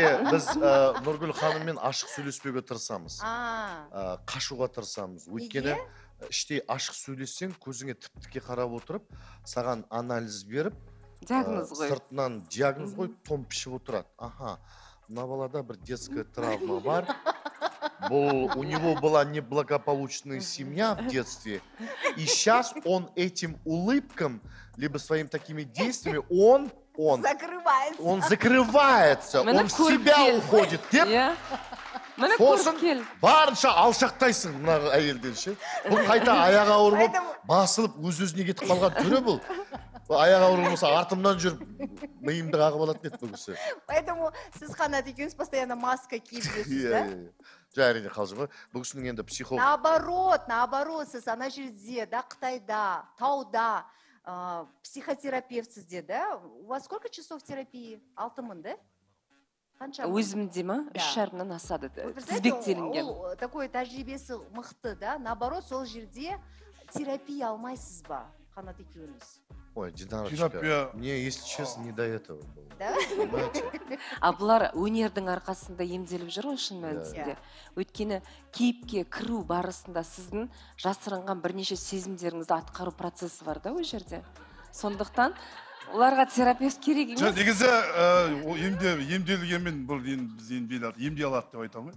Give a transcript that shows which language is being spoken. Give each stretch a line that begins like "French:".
Kazakh: Біз Нұргүл ханыммен ашық сөйлеспеуге тырысамыз. Қашуға тырысамыз. Өйткені іштей ашық сөйлессең, көзіңе тіп-тіке қарап отырып, саған анализ беріп, сыртынан диагноз қойып, том пішіп отырады. Аха, мына балада бір
Russian: детская травма
Kazakh: бар.
Russian: У него была неблагополучная семья в детстве, и сейчас он этим улыбкам, либо своими такими действиями, он закрывается, он в себя уходит.
Kazakh: Міне Сосын көріп кел. барынша алшақтайсың мына әйелден ше. Бұл қайта аяғы ауыр болып, басылып өз-өзіне кетіп қалған түрі бұл. Аяғы ауыр болмаса артымнан жүріп, миымды қағып алатын еді бұл кісі. Поэтому сіз Қанат екеуіңіз постоянно маска киіп жүрсіз, да? Жай әрине қалжың ғой. Бұл кісінің енді психолог. Наоборот, сіз ана жерде, да, Қытайда, тауда, психотерапевтсіз де, да?
Russian: У вас сколько часов терапии?
Kazakh: 6 мың, да? Өзімде ма? 3,5-нан асады. Тізбектелінген. Ол такой тәжірибесі мықты, да? Наоборот, сол жерде терапия алмайсыз ба, Қанат екеуіңіз?
Russian: Ой, Динарочка, мне, если честно, не до этого было. Да?
Kazakh: А бұлар өнердің арқасында емделіп жүр ғой шын мәнісінде. Өйткені кейіпке кіру барысында сіздің жасырынған бірнеше сезімдеріңізді атқару процесі бар да, ол жерде. Сондықтан оларға терапевт керек емес. Негізі емделгенмен бұл біз емдей алады деп айтамын.